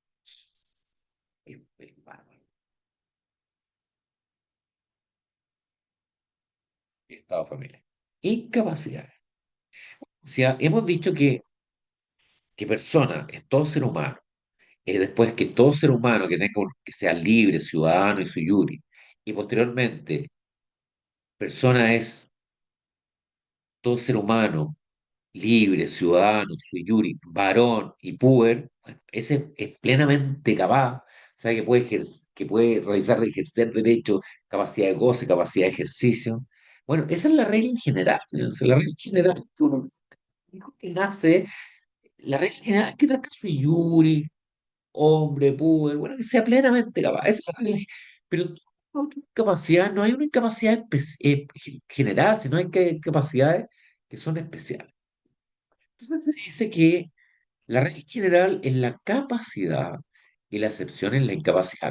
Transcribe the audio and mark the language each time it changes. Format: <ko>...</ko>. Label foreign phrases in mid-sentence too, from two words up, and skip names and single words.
<es>El bárbaro. Estado de familia. Incapacidades. O sea, hemos dicho que persona es todo ser humano. Después que todo ser humano que sea libre, ciudadano y</es> <la>sui iuris,</la> <es>y posteriormente persona es todo ser humano, libre, ciudadano,</es> <la>sui iuris,</la> <es>varón y puber, bueno, ese es plenamente capaz, sabe que puede realizar, ejercer derechos, capacidad de goce, capacidad de ejercicio. Bueno, esa es la regla en general, ¿no? O sea, la regla en general es que uno hijo que nace, la regla en general es que nazca</es> <la>sui iuris,</la> <es>hombre, puber, bueno, que sea plenamente capaz. Esa es la regla. Pero toda otra capacidad, no hay una incapacidad general, sino hay que capacidades que son especiales. Entonces se dice que la regla general es la capacidad y la excepción es la incapacidad.</es>